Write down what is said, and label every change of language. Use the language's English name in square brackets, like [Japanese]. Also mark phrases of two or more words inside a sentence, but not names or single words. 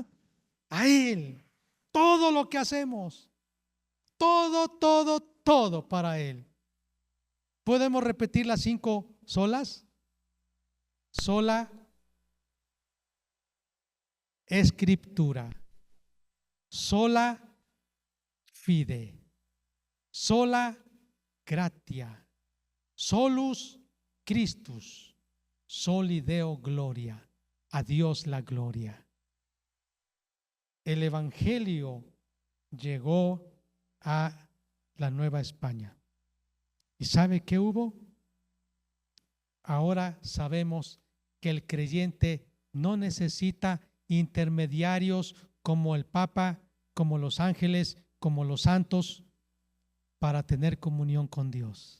[Spanish] A Él. Todo lo que hacemos. Todo para Él. ¿Podemos repetir las 5 solas? Sola Escritura, [Latin] sola fide, sola gratia, solus Christus, soli Deo gloria, [Spanish] a Dios la gloria. El Evangelio llegó a la Nueva España. ¿Y sabe qué hubo? Ahora sabemos que el creyente no necesita intermediarios como el Papa, como los ángeles, como los santos, para tener comunión con Dios.